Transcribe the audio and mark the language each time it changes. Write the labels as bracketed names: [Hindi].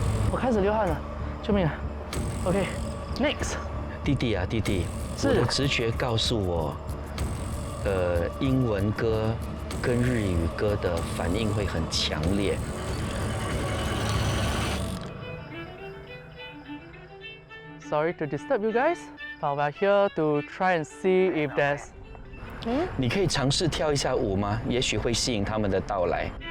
[Chinese] 我开始流汗了，救命啊 ！ [English] OK，next， [Chinese] 弟弟啊，弟弟，是我的直觉告诉我，英文歌跟日语歌的反应会很强烈。 [English] Sorry to disturb you guys, but we're here to try and see if there's。 [Chinese] 你可以尝试跳一下舞吗？也许会吸引他们的到来。